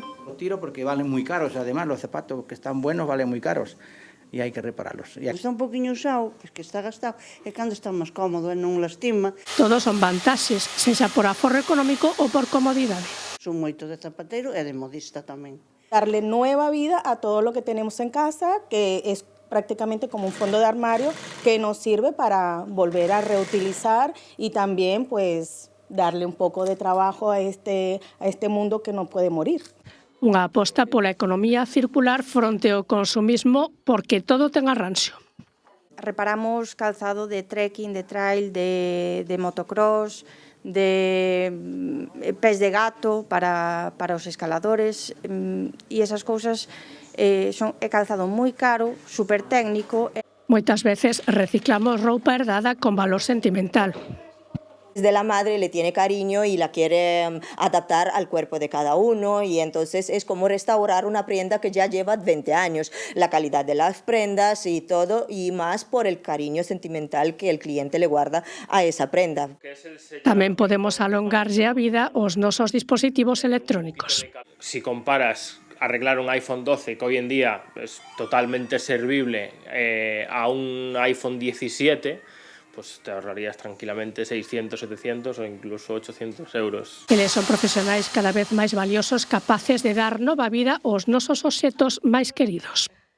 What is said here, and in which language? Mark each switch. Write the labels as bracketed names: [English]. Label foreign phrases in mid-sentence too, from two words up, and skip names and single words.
[Spanish] Lo tiro porque valen [Galician] moi caros, [Spanish] además los zapatos que están buenos valen [Galician] moi caros e hai que [Spanish] repararlos. [Galician] Está un poquinho usado, que está gastado, e cando está máis cómodo e non lastima. Todos son vantaxes, sexa por aforro económico ou por comodidade. Son moito de zapateiro e de modista tamén. [Spanish] Darle nueva vida a todo lo que tenemos en casa, que es prácticamente como un fondo de armario que nos sirve para volver a reutilizar y también pues darle un poco de trabajo a este mundo que no puede morir. [Galician] Unha aposta pola economía circular fronte ao consumismo porque todo ten arranxo. Reparamos calzado de trekking, de trail, de motocross, de pés de gato para os escaladores e esas cousas é calzado moi caro, super técnico. Moitas veces reciclamos roupa herdada con valor sentimental. [Spanish] De la madre le tiene cariño y la quiere adaptar al cuerpo de cada uno y entonces es como restaurar una prenda que ya lleva 20 años, la calidad de las prendas y todo y más por el cariño sentimental que el cliente le guarda a esa prenda. [Galician] Tamén podemos alongarlle a vida aos nosos dispositivos electrónicos. [Spanish] Si comparas arreglar un iPhone 12 que hoy en día es totalmente servible a un iPhone 17, pues te ahorrarías tranquilamente 600, 700 o incluso 800 euros. [Galician] Eles son profesionais cada vez máis valiosos, capaces de dar nova vida aos nosos obxetos máis queridos.